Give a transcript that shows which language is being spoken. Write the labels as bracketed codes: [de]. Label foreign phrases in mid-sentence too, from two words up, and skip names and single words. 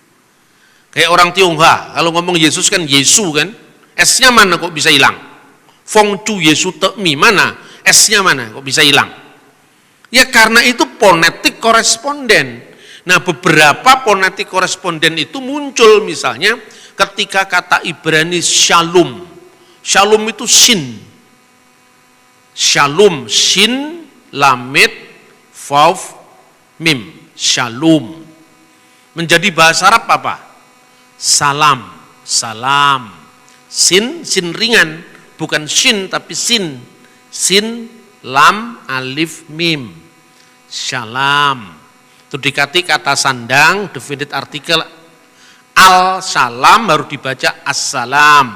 [id] Kayak orang Tionghoa, kalau ngomong Yesus kan Yesu kan, S-nya mana kok bisa hilang? [zh] 奉主耶稣的名, [id] mana? S-nya mana? Kok bisa hilang? Ya karena itu fonetik koresponden. Nah beberapa fonetik koresponden itu muncul misalnya ketika kata Ibrani shalom. Shalom itu sin. [he] שלום שין למד וו מם. [id] Shalom. Menjadi bahasa Arab apa? Salam, salam. Sin ringan, bukan shin tapi sin. [ar] سين لام ألف ميم. [id] Shalom. Itu dikati kata sandang, [en] definite artikel [ar] السلام [id] baru dibaca assalam.